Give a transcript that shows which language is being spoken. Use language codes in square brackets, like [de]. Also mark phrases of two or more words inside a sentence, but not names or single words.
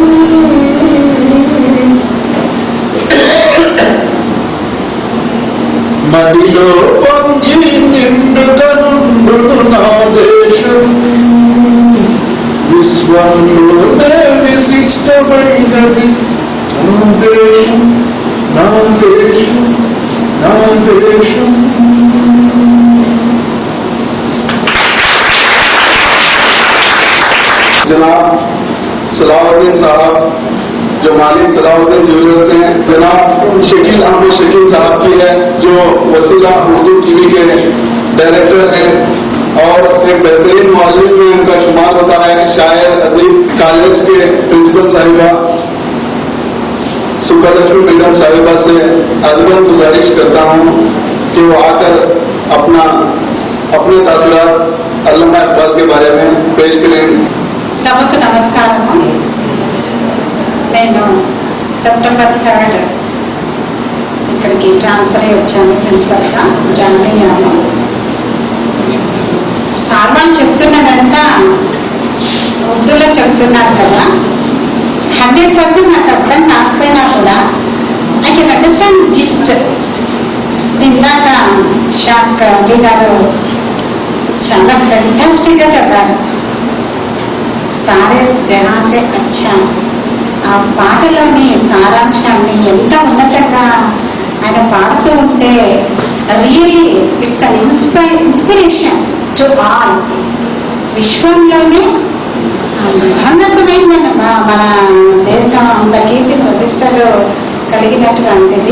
[te] మదిలో పొంగి నిండుగా నుండును నా దేశం విశ్వంలోనే విశిష్టమైనది నా దేశం నా దేశం నా దేశం [ur] جناب صلاح الدین صاحب جو مالک صلاح الدین جیولرز ہیں، جناب شکیل احمد شکیل صاحب کی ہے جو وسیلہ اردو ٹی وی کے ڈائریکٹر ہیں اور ایک بہترین مولوی میں ان کا شمار ہوتا ہے. شاعر ادیب کالج کے پرنسپل صاحبہ سبالکشمی میڈم صاحبہ سے ادباً گزارش کرتا ہوں کہ وہ آ کر اپنے تاثرات علامہ اقبال کے بارے میں پیش کریں. [te] సభకు నమస్కారము। నేను సెప్టెంబర్ 3 ఇక్కడికి ట్రాన్స్ఫర్ అయ్యి వచ్చాను, ప్రిన్సిపల్గా జాయిన్ అయ్యాను। సార్ వాళ్ళు చెప్తున్నదంతా ఉర్దూలో చెప్తున్నారు కదా, 100% నాకు అర్థం కాకపోయినా కూడా [en] I can understand gist [te] ఇందాక షాక్ అలీ గారు చాలా ఫెంటాస్టిక్గా చెప్పారు. [ur] سارے جہاں سے اچھا, [te] ఆ పాటలోని సారాంశాన్ని ఎంత ఉన్నతంగా ఆయన పాడుతూ ఉంటే [en] really it's an inspiration to all. [te] విశ్వంలోనే మహోన్నతమైన మన దేశం అంత కీర్తి ప్రతిష్టలు కలిగినటువంటిది.